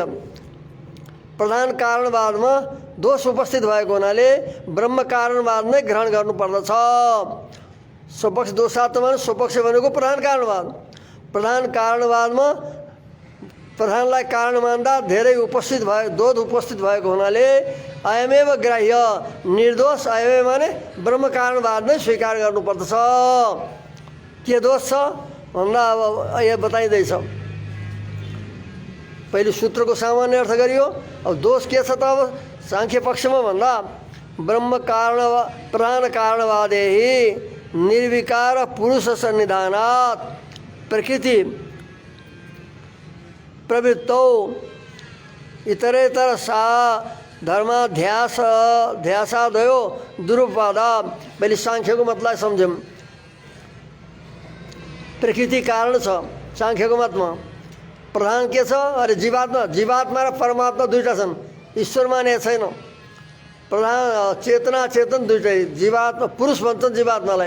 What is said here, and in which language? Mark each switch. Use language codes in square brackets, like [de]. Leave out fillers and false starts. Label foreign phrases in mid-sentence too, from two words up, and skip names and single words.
[ne] प्रधान कारणवादमा दोष उपस्थित भएको हुनाले ब्रह्म कारणवाद नै ग्रहण गर्नुपर्दछ। [sa] स्वपक्ष दोषात् [ne] भने स्वपक्ष भनेको प्रधान कारणवाद। प्रधान कारणवादमा प्रधानलाई कारण मान्दा धेरै दोष उपस्थित भएको हुनाले [sa] अयमेव ग्राह्य, निर्दोष अयमेव [ne] माने ब्रह्म कारणवाद नै स्वीकार गर्नुपर्दछ। के दोष छ भन्दा अब यहाँ बताइँदैछ। पहिले सूत्रको सामान्य अर्थ गरियो, अब दोष के छ त अब सांख्य पक्षमा भन्दा [sa] प्रधान कारणवादेहि निर्विकार पुरुष सन्निधानात् प्रकृति प्रवृत्तौ इतरेतर सा धर्माध्यासादयो दुरुपवादा। [ne] पहिले सांख्यको मतलाई सम्झौँ। प्रकृति कारण छ सांख्यको मतमा। प्रधान के छ? अरे जीवात्मा र परमात्मा दुईटा छन्, ईश्वर माने छैन। प्रधान चेतना चेतन दुईटै। जीवात्मा पुरुष भन्छन् जीवात्मालाई।